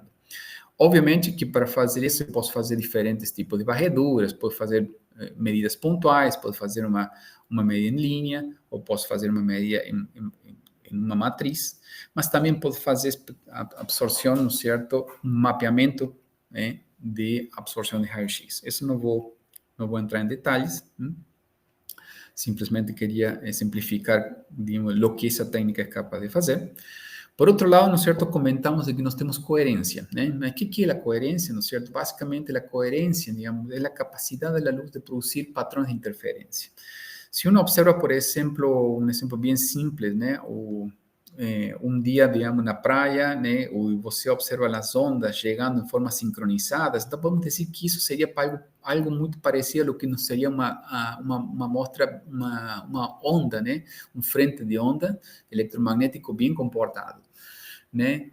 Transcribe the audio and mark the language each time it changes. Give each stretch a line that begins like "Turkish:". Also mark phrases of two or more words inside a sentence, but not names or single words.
Portuguese: Obviamente que para fazer isso, eu posso fazer diferentes tipos de varreduras, posso fazer medidas pontuais, posso fazer uma medida em linha, ou posso fazer uma medida em uma matriz, mas também posso fazer absorção, não é certo? Um mapeamento, né, de absorção de raio-x. Isso não vou entrar em detalhes, simplesmente queria simplificar, digamos, o que essa técnica é capaz de fazer. Por outro lado,
Spanish: ¿no es cierto?,
Portuguese: comentamos de que nós temos coerência,
Spanish: ¿eh? ¿Qué es la coherencia, no es cierto? Básicamente la coherencia, digamos, es la capacidad de la luz de producir patrones de interferencia. Si uno observa, por ejemplo, un ejemplo bien simple, ¿no? Un día, digamos,
Portuguese: na praia, né, você observa as ondas chegando em forma sincronizadas, então podemos dizer que isso seria algo muito parecido ao que não seria uma amostra, uma onda, né, um frente de onda eletromagnético bem comportado, né?